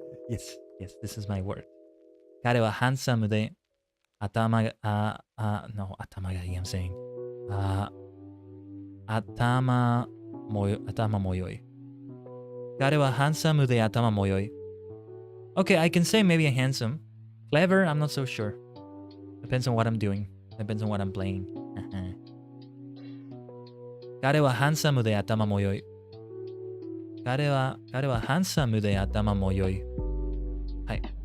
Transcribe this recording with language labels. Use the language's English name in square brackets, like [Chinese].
[English] Yes, this is my word. [Japanese] 彼はハンサムで頭が、頭がいい。 [English] I'm saying. [Japanese] 頭も良い。彼はハンサムで頭も良い。 [English] Okay, I can say maybe handsome. Clever, I'm not so sure. Depends on what I'm doing. Depends on what I'm playing. [Japanese] 彼はハンサムで頭も良い。彼はハンサムで頭も良い。はい。